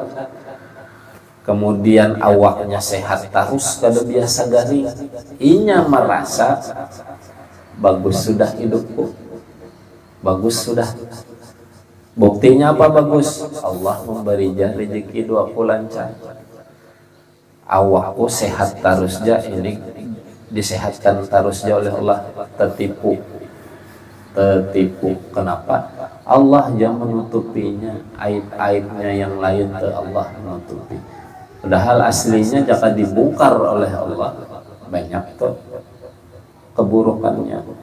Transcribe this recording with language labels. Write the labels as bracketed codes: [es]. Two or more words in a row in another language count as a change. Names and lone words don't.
[bjn] Kemudian awaknya sehat terus kada biasa garing, inya merasa bagus sudah hidupku, bagus sudah. Buktinya apa bagus? Allah memberi rezeki 20 lancar, awakku sehat terusnya, ini disehatkan terusnya oleh Allah. Tertipu. [id] Kenapa? Allah yang menutupinya, aib-aibnya yang lain ke Allah menutupi. Padahal aslinya jika dibongkar oleh Allah banyak tuh keburukannya.